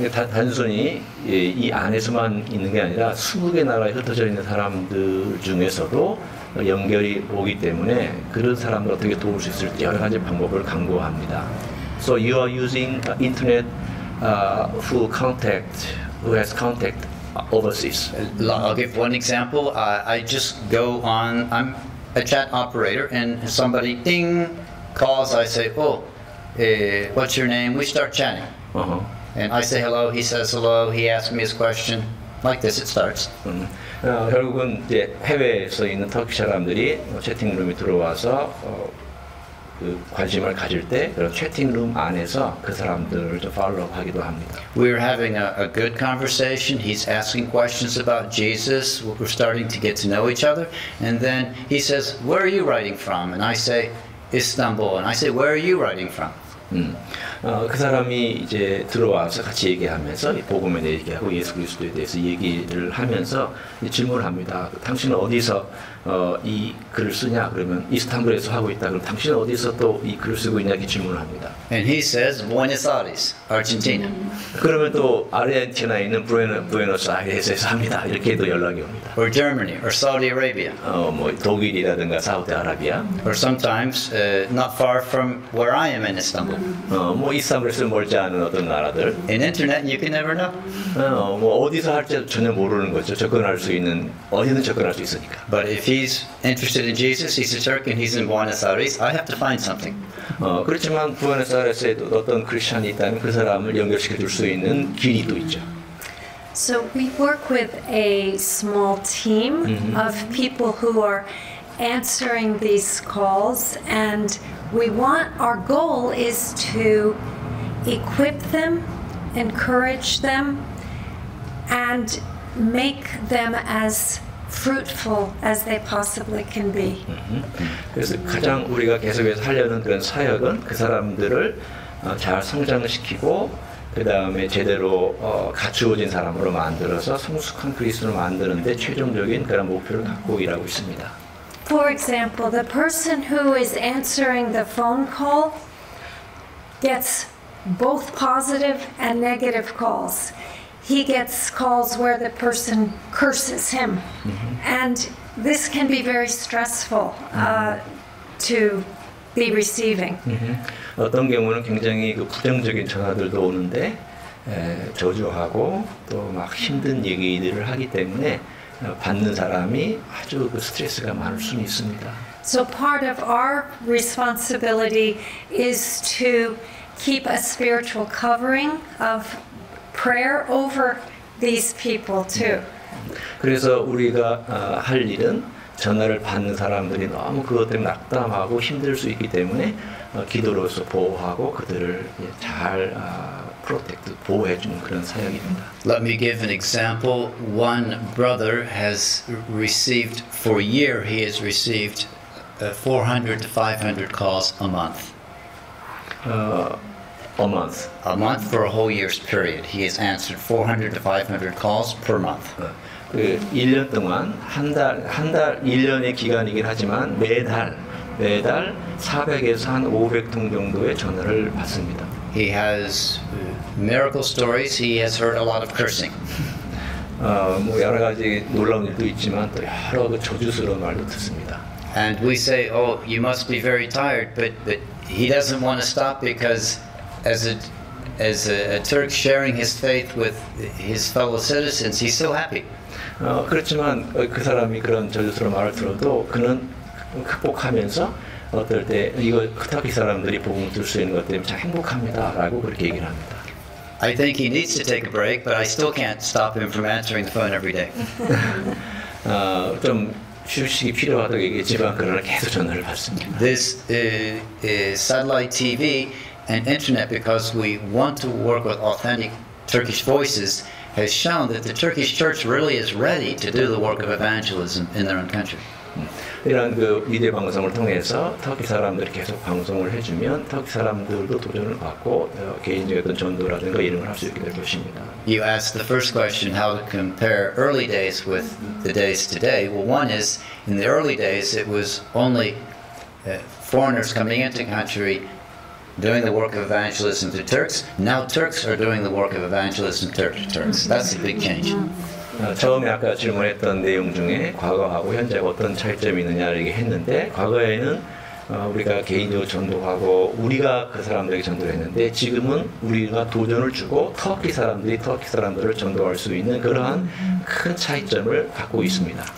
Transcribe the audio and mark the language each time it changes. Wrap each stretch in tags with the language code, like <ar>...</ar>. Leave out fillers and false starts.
<ko>단순히 이 안에서만 있는 게 아니라 20개 나라에 흩어져 있는 사람들 중에서도 연결이 오기 때문에 그런 사람들 어떻게 도울 수 있을지 여러 가지 방법을 강구합니다.</ko> <en>So you are using internet who has contact overseas. I'll give one example. I just go on. I'm a chat operator, and somebody ding calls. I say, "Oh, what's your name?" We start chatting. And I say hello, he says hello, he asks me his question. Like this, it starts.</en> <ko>결국은 이제 해외에서 있는 터키 사람들이 채팅룸에 들어와서 그 관심을 가질 때 그런 채팅룸 안에서 그 사람들을 좀 팔로우하기도 합니다.</ko> <en>We're having a good conversation. He's asking questions about Jesus. We're starting to get to know each other. And then he says, "Where are you writing from?" And I say, "Istanbul." And I say, "Where are you writing from?"</en> <ko>그 사람이 이제 들어와서 같이 얘기하면서 복음에 대해 얘기하고 예수 그리스도에 대해서 얘기를 하면서 질문을 합니다. 당신은 어디서 이 글을 쓰냐? 그러면 이스탄불에서 하고 있다. 그럼 당신은 어디서 또 이 글을 쓰고 있냐? 이렇게 질문을 합니다.</ko> <en>And he says, Buenos Aires, Argentina.</en> <ko>그러면 또 아르헨티나에 있는 부에노스아이레스에서 합니다. 이렇게 또 연락이 옵니다.</ko> <en>Or Germany, or Saudi Arabia.</en> <ko>뭐 독일이라든가 사우디아라비아,</ko> <en>Or sometimes not far from where I am in Istanbul.</en> <ko>뭐 이스탄불에서 멀지 않은 어떤 나라들,</ko> <en>In internet, you can never know.</en> <ko>뭐 어디서 할지 전혀 모르는 거죠. 접근할 수 있는 어디든 접근할 수 있으니까.</ko> <en>But if he's interested in Jesus, he's a Turk, and he's in Buenos Aires, I have to find something.</en> <ko>그렇지만 부에노스아이레스에도 어떤 크리스찬이 있다면 그 사람을 연결시켜 줄 수 있는 길이 또 있죠.</ko> <en>So we work with a small team of people who are answering these calls, and our goal is to equip them, encourage them, and make them as fruitful as they possibly can be.</en> <ko>그래서 가장 우리가 계속해서 하려는 그런 사역은 그 사람들을 잘 성장시키고 그 다음에 제대로 갖추어진 사람으로 만들어서 성숙한 그리스도를 만드는데 최종적인 그런 목표를 갖고 일하고 있습니다.</ko> <en>For example, the person who is answering the phone call gets both positive and negative calls. He gets calls where the person curses him, and this can be very stressful to be receiving.</en> <ko>어떤 경우는 굉장히 그 부정적인 전화들도 오는데 저주하고 또 막 힘든 얘기들을 하기 때문에 받는 사람이 아주 그 스트레스가 많을 수는 있습니다.</ko> <en>So part of our responsibility is to keep a spiritual covering of prayer over these people too.</en> <ko>그래서 우리가 할 일은 전화를 받는 사람들이 너무 그것 때문에 낙담하고 힘들 수 있기 때문에 기도로서 보호하고 그들을 잘 프로텍트 보호해주는 그런 사역입니다.</ko> <en>Let me give an example. One brother has received, for a year, he has received 400 to 500 calls a month. A month. A month for a whole year's period. He has answered 400 to 500 calls per month.</en> <ko>그 1년 동안 한 달 1년의 기간이긴 하지만 매달 400에서 한 500통 정도의 전화를 받습니다.</ko> <en>He has miracle stories. He has heard a lot of cursing.</en> <ko>뭐 여러 가지 놀라운 일도 있지만 또 여러 그 저주스러운 말도 듣습니다.</ko> <en>And we say, "Oh, you must be very tired," but he doesn't want to stop because, as a Turk sharing his faith with his fellow citizens, he's so happy.</en> <ko>그렇지만 그 사람이 그런 저주스러운 말을 들어도 그는 극복하면서 어떨 때 이거 터키 사람들이 복음을 들 수 있는 것 때문에 참 행복합니다라고 그렇게 얘기를 합니다.</ko> <en>I think he needs to take a break, but I still can't stop him from answering the phone every day.</en> <ko>좀 휴식이 필요하다고 얘기했지만 그러나 계속 전화를 받습니다.</ko> <en>This satellite TV and internet, because we want to work with authentic Turkish voices, has shown that the Turkish church really is ready to do the work of evangelism in their own country.</en> <ko>이런 그 미디어 방송을 통해서 터키 사람들이 계속 방송을 해주면 터키 사람들도 도전을 받고 개인적인 어떤 전도라든가 이런 걸 할 수 있게 될 것입니다.</ko> <en>You asked the first question, how to compare early days with the days today. Well, one is, in the early days, it was only foreigners coming into the country doing the work of evangelism to Turks. Now Turks are doing the work of evangelism to Turks. That's a big change.</en> <ko>처음에 아까 질문했던 내용 중에 과거하고 현재가 어떤 차이점이 있느냐 이렇게 했는데 과거에는 우리가 개인적으로 전도하고 우리가 그 사람들에게 전도를 했는데 지금은 우리가 도전을 주고 터키 사람들이 터키 사람들을 전도할 수 있는 그러한 큰 차이점을 갖고 있습니다.</ko>